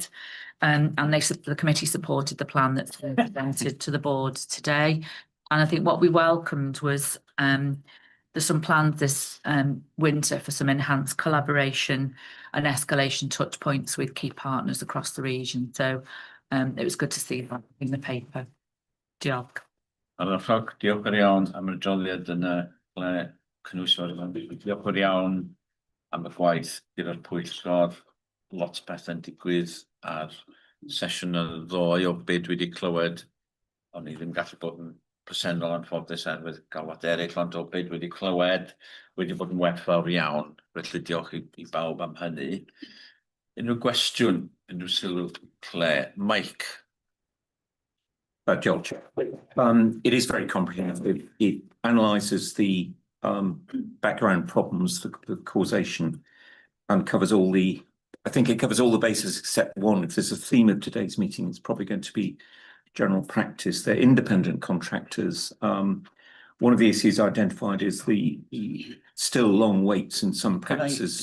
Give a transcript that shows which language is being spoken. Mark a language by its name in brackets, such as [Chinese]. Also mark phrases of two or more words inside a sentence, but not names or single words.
[English] And the committee supported the plan that's been presented to the board today. And I think what we welcomed was there's some plans this winter for some enhanced collaboration and escalation touch points with key partners across the region. So it was good to see that in the paper. [Welsh] Diolch. Ardderchog, diolch yn iawn am y adroddiad yn ble cynwysfawr yma. Diolch yn iawn am y gwaith gyda'r pwyllgor. Lot o bethau'n digwydd ar sesiwn y ddoe o beth dwi wedi clywed. O'n i ddim gallu bod yn presennol anffodus with galwad eraill, ond o beth dwi wedi clywed wedi bod yn werthfawr iawn. Felly diolch i bawb am hynny. Unrhyw gwestiwn, unrhyw sylw, Clare? Mike. Diolch. [English] It is very comprehensive. It analyses the background problems, the causation, and covers all the. I think it covers all the bases except one. If there's a theme of today's meeting, it's probably going to be general practice. They're independent contractors. One of the issues identified is the still long waits in some practices.